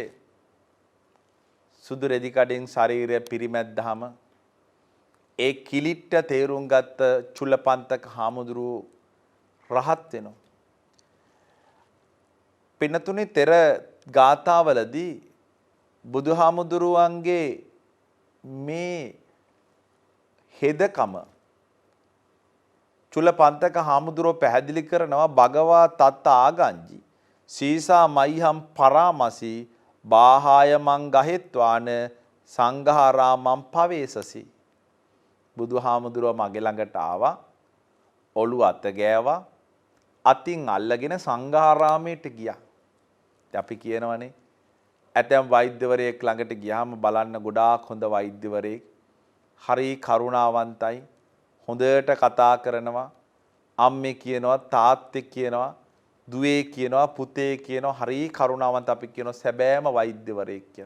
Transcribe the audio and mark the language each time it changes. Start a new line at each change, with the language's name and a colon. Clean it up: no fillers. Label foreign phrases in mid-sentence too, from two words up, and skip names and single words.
Sinhala: සුදු රෙදි කඩින් ශරීරය පිරිමැද්දාම ඒ කිලිට්ට තේරුම් ගත්ත චුල්ලපන්තක හාමුදුරුවෝ රහත් වෙනවා. පින්නතුනේ තෙර ගාථාවලදී බුදුහාමුදුරුවන්ගේ මේ හෙදකම චුල්ලපන්තක හාමුදුරුවෝ පැහැදිලි කරනවා
Pali: භගවා තත්ත ආගංජි සීසා මයිහම් පරාමසි බාහාය මං ගහෙත්වාන සංඝාරාමං පවේසසි.
Sinhala: බුදුහාමුදුරුවෝ මගේ ළඟට ආවා, ඔළුව අත ගෑවා, අතින් අල්ලගෙන සංඝාරාමයට ගියා. අපි කියනවනේ ඇතැම් වෛද්‍යවරයෙක් ළඟට ගියාම බලන්න ගොඩාක් හොඳ වෛද්‍යවරයෙක්, හරි කරුණාවන්තයි, හොඳට කතා කරනවා, අම්මේ කියනවා, තාත්තේ කියනවා, දුවේ කියනවා, පුතේ කියනවා, හරි කරුණාවන්ත අපි කියනවා සැබෑම වෛද්‍යවරයෙක් කියලා.